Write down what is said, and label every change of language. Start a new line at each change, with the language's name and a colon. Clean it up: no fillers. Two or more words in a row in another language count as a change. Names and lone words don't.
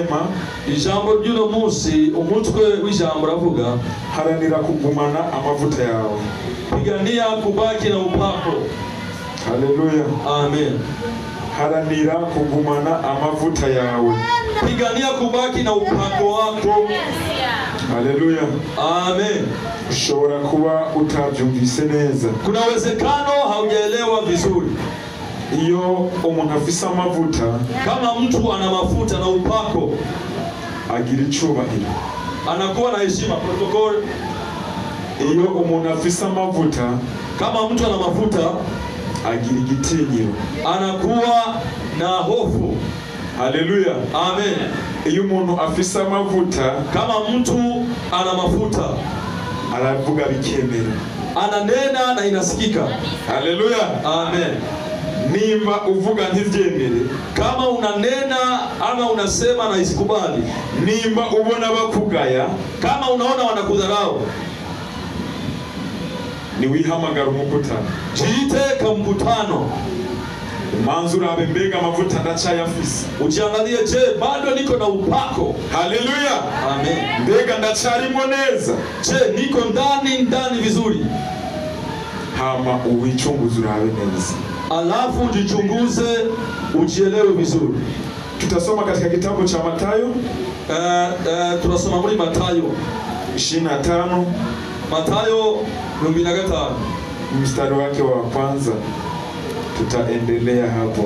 Rundi: ry'ubuzima, ijambo ry'uno munsi umutwe w'ijambo ravuga haranira kugumana amavuta yawe.
Swahili: pigania kubaki na upako. Haleluya. Amen. Haranira kugumana amavuta yawe. Pigania kubaki na upako wako. Haleluya. Amen.
Rundi: Ushobora kuba utabyumvise neza.
Swahili: Kuna uwezekano haujaelewa vizuri.
Rundi: Iyo umuntu afise amavuta,
Swahili: kama mtu ana mafuta na upako,
Rundi: agira icubahiro,
Swahili: anakuwa na heshima, protocol.
Rundi: Iyo umuntu afise amavuta,
Swahili: kama mtu ana mafuta,
Rundi: agira igitinyiro,
Swahili: anakuwa na hofu. Haleluya. Amen.
Rundi: Iyo umuntu afise amavuta,
Swahili: kama mtu ana mafuta,
Rundi: aravuga bikemera,
Swahili: ananena na inasikika. Haleluya. Amen.
Rundi: Nimba uvuga ntivyemere,
Swahili: kama unanena ama unasema na isikubali,
Rundi: nimba ubona bakugaya,
Swahili: kama unaona wanakudharau,
Rundi: ni wihamagara umukutano,
Swahili: jiite ka mkutano.
Rundi: Manzu urabe mbega amavuta ndacayafise,
Swahili: ujiangalie, je, bado niko na upako? Haleluya. Amen.
Rundi: Mbega ndacarimo neza,
Swahili: je, niko ndani vizuri?
Rundi: Hama uwichunguze urabe neza,
Swahili: alafu ujichunguze, ujielewe vizuri. Tutasoma katika kitabu cha Mathayo,
Rundi: tunasoma muri Mathayo 25, Mathayo 25
Swahili: mstari wake wa kwanza. Tutaendelea hapo